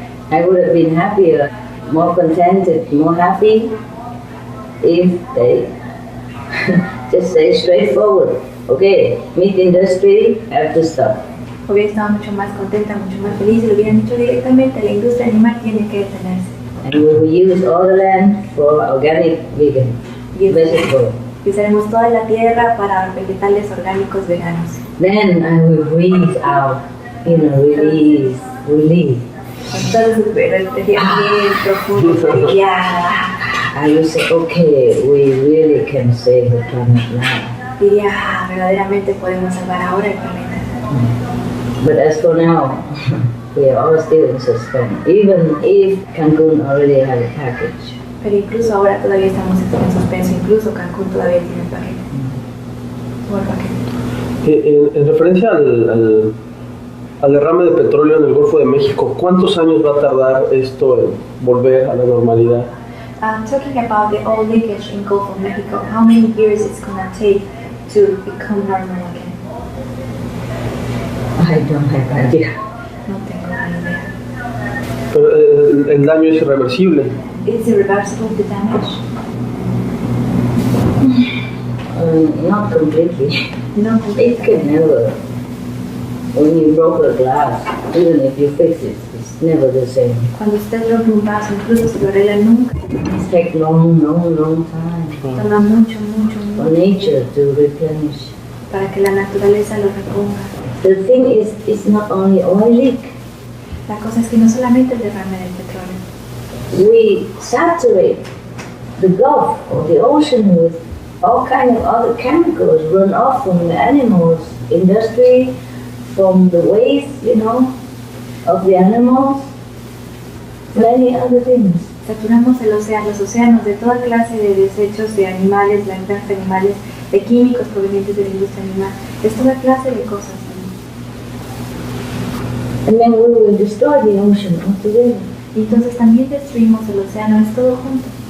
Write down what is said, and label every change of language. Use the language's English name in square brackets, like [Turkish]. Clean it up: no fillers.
[English] I would have been happier, more contented, more happy if they just say straightforward, okay, meat industry have to stop. [Spanish] Hubiera estado mucho más contenta, mucho más feliz y lo hubieran dicho directamente, la industria animal tiene que detenerse. [English] And we will use all the land for organic vegan vegetables. [Spanish] Y usaremos toda la tierra para vegetales orgánicos veganos. [English] Then I will breathe out, release. [Spanish] Con todo su energía bien profunda, ya. [English] I will say, okay, we really can save the planet now. [Spanish] Diría, verdaderamente podemos salvar ahora el planeta. [English] But as for now, we are all still in suspense, even if Cancun already had a package. [Spanish] Pero incluso ahora todavía estamos en suspenso, incluso Cancún todavía tiene el paquete. Todo el paquete. En referencia al derrame de petróleo en el Golfo de México, ¿cuántos años va a tardar esto en volver a la normalidad? [English] Talking about the oil leakage in Gulf of Mexico, how many years it's gonna take to become normal again? I don't have idea. [Spanish] No tengo ni idea. Pero el daño es irreversible. [English] It's irreversible, the damage. Not completely. [Spanish] No, [English] It can never. When you broke a glass, even if you fix it, it's never the same. [Spanish] Cuando usted rompe un vaso, incluso si lo arregla nunca, [English] It takes long time [Spanish] toma mucho [English] for nature to replenish. [Spanish] para que la naturaleza lo reponga. [English] The thing is, it's not only oil leak. [Spanish] La cosa es que no solamente el derrame del petróleo, [English] We saturate the Gulf or the ocean with all kinds of other chemicals run off from the animals, industry, from the waste, of the animals, many other things. [Spanish] saturamos los océanos de toda clase de desechos de animales, las granjas de animales, de químicos provenientes de la industria animal, es toda clase de cosas. [English] And then we will destroy the ocean altogether. [Spanish] Y entonces también destruimos el océano, es todo junto.